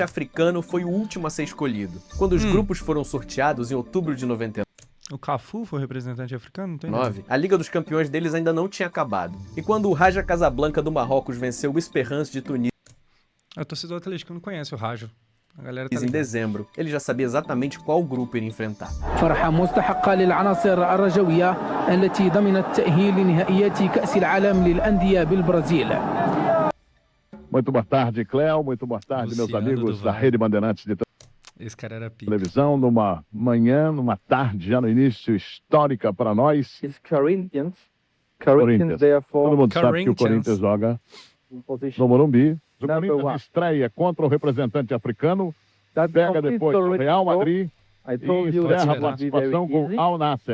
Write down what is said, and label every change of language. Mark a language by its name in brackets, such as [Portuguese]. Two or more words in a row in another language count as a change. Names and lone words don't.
[Portuguese] africano foi o último a ser escolhido. Quando os grupos foram sorteados em outubro de 99, O Cafu foi representante africano? Não tem 9, a Liga dos Campeões deles ainda não tinha acabado. E quando o Raja Casablanca do Marrocos venceu o Esperance de Tunísia O torcedor atleticano conhece o Raja. A galera tá em ligada. dezembro, ele já sabia exatamente qual grupo iria enfrentar. [Arabic] فرحة مستحقة للعناصر الرجوية التي ضمنت تأهيل لنهائيات كأس العالم للأندية بالبرازيل. [Portuguese] Muito boa tarde, Cléo. Muito boa tarde, meus Luciano amigos do da Vale. Rede Bandeirantes de Esse cara era pica. televisão, numa manhã, numa tarde, já no início, histórica para nós. Corinthians. Corinthians. Todo mundo sabe que o Corinthians. Corinthians joga no Morumbi. O Corinthians estreia contra o representante africano, pega depois o Real Madrid e encerra a participação com o Al Nassr.